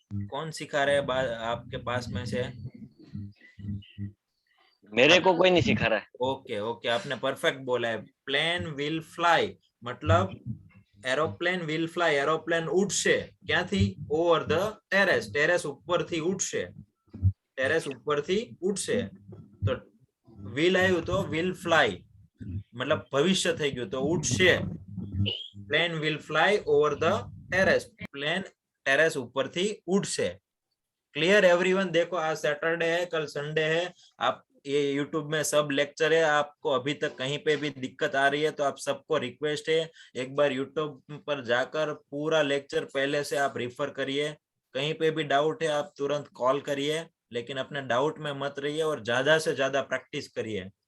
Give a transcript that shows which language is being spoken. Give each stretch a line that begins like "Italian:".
Hindi: कौन सिखा रहे हैं आपके पास में से? मेरे को कोई नहीं सिखा रहा है। ओके ओके, आपने परफेक्ट बोला है।
English: plane will fly
Hindi: मतलब
English: aeroplane will fly,
Hindi: एरोप्लेन
Gujarati: उड़શે ક્યાંથી?
English: over the terrace,
Gujarati: ટેરેસ ઉપરથી ઉડશે, ટેરેસ ઉપરથી ઉડશે। તો વિલ આવ્યું તો વિલ ફ્લાય मतलब ભવિષ્ય થઈ ગયું, તો ઉડશે।
English: plane will fly over the terrace,
Gujarati: plane terrace ઉપરથી ઉડશે।
English: Clear everyone?
Hindi: देखो आज सैटरडे है, कल संडे है, आप ये यूट्यूब में सब लेक्चर है। आपको अभी तक कहीं पे भी दिक्कत आ रही है तो आप सबको रिक्वेस्ट है, एक बार यूट्यूब पर जाकर पूरा लेक्चर पहले से आप रिफर करिए। कहीं पे भी डाउट है आप तुरंत कॉल करिए, लेकिन अपने डाउट में मत रहिए और ज्यादा से ज्यादा प्रैक्टिस करिए।